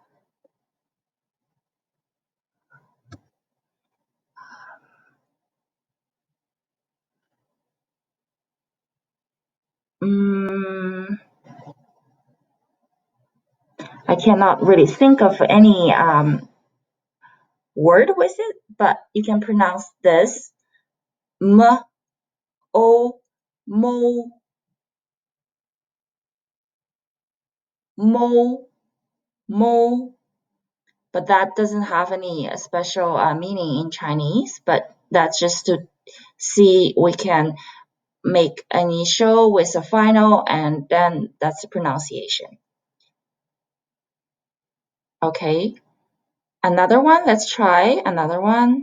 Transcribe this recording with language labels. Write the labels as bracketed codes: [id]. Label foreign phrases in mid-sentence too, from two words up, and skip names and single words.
[en] I cannot really think of any word with it, but you can pronounce this m, o, mo, mo, mo. But that doesn't have any special meaning in Chinese, but that's just to see we can make an initial with a final, and then that's the pronunciation. Okay, another one, let's try another one.